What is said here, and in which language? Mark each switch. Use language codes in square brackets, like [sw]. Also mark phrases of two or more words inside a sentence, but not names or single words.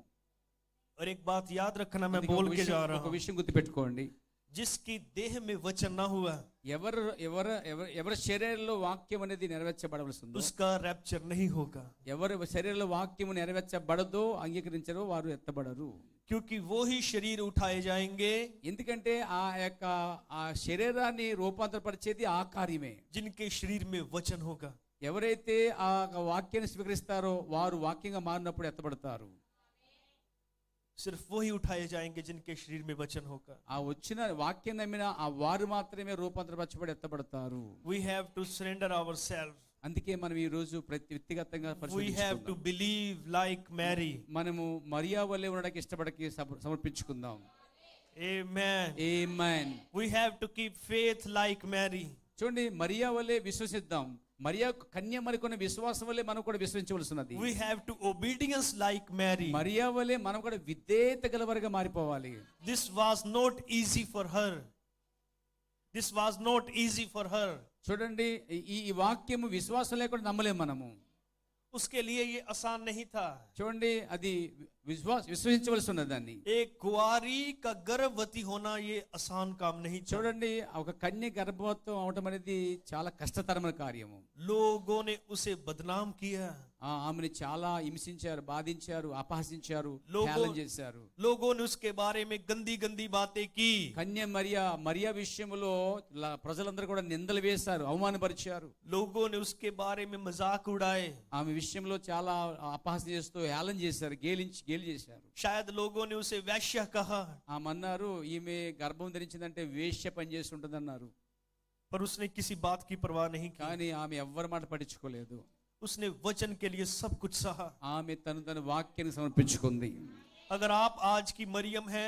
[hi] और एक बात याद रखना, मैं बोल के जा रहा हूं, [te] ఒక విషయం గుర్తుపెట్టుకోండి. [hi] जिसकी देह में वचन ना हुआ, [te] ఎవరి శరీరంలో వాక్యం అనేది నెరవేర్చబడవలసి ఉందో [hi] उसका रैप्चर नहीं होगा. [te] ఎవరి శరీరంలో వాక్యము నెరవేర్చబడదో, అంగీకరించరో వారు ఎత్తబడరు. [hi] क्योंकि वो ही शरीर उठाए जाएंगे, [te] ఎందుకంటే ఆ శరీరాన్ని రూపాంతరపరిచేది ఆ కార్యమే, [hi] जिनके शरीर में वचन होगा. [te] ఎవరైతే ఆ వాక్యాన్ని స్వీకరిస్తారో వారు వాక్యంగా మారినప్పుడు ఎత్తబడతారు. [hi] सिर्फ वो ही उठाए जाएंगे जिनके शरीर में वचन होगा. [te] ఆ వచ్చిన వాక్యం నమ్మిన ఆ వారు మాత్రమే రూపాంతరపరచబడి ఎత్తబడతారు. [en] We have to surrender ourselves. [te] అందుకే మనం ఈ రోజు వ్యక్తిగతంగా [en] we have to believe like Mary. [te] మనము మరియా వలె ఉండడానికి ఇష్టపడకి సమర్పించుకుందాం. [en] Amen. Amen. We have to keep faith like Mary. [te] చూడండి, మరియా వలె విశ్వసిద్దాం. మరియా కన్య మరికొన్న విశ్వాసం వలె మనం కూడా విశ్వసించవలసినది. [en] We have to obedience like Mary. [te] మరియా వలె మనం కూడా విధేయత గలవారుగా మారిపోవాలి. [en] This was not easy for her. This was not easy for her. [te] చూడండి, ఈ వాక్యము విశ్వాసం లేకుండా నమ్మలేము మనము. [hi] उसके लिए ये आसान नहीं था. [te] చూడండి, అది విశ్వసించవలసి ఉన్నది. దాన్ని [hi] एक कुंवारी का गर्भवती होना ये आसान काम नहीं. [te] చూడండి, ఒక కన్య గర్భవతం అవటం అనేది చాలా కష్టతరమైన కార్యము. [hi] लोगों ने उसे बदनाम किया. [te] ఆమెను చాలా హింసించారు, బాధించారు, అపహసించారు, హేళన చేశారు. [hi] लोगों ने उसके बारे में गंदी गंदी बातें की. [te] కన్య మరియా విషయంలో ప్రజలందరూ కూడా నిందలు వేశారు, అవమానపరిచారు. [hi] लोगों ने उसके बारे में मजाक उड़ाए. [te] ఆమె విషయంలో చాలా అపహాస్యం చేస్తూ హేళన చేశారు, గేలి చేశారు. [hi] शायद लोगों ने उसे वैश्य कहा. [te] ఆమన్నారు, ఈమె గర్భం ధరించిందంటే వేశ్య పని చేసి ఉంటుంది అన్నారు. [hi] पर उसने किसी बात की परवाह नहीं की. [te] కానీ ఆమె ఎవ్వరి మాట పట్టించుకోలేదు. [hi] उसने वचन के लिए सब कुछ सहा. [te] ఆమె తన వాక్యాన్ని సమర్పించుకుంది. [hi] अगर आप आज की मरियम हैं,